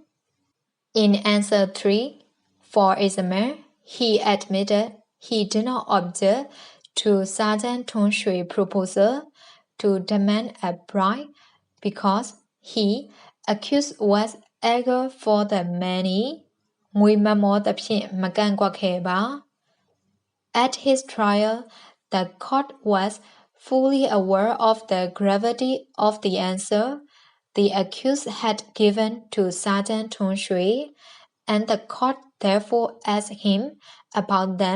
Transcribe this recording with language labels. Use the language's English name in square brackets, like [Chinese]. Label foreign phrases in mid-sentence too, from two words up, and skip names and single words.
[English] In answer 3, for example, he admitted he did not object to Sergeant Tong Shui's proposal to demand a bribe because he accused was eager for the money. [Burmese] ငွေမမောသဖြင့်မကန့်ကွက်ခဲ့ပါ [English] At his trial, the court was fully aware of the gravity of the answer the accused had given to Sergeant Tong Shui, and the court therefore asked him about them.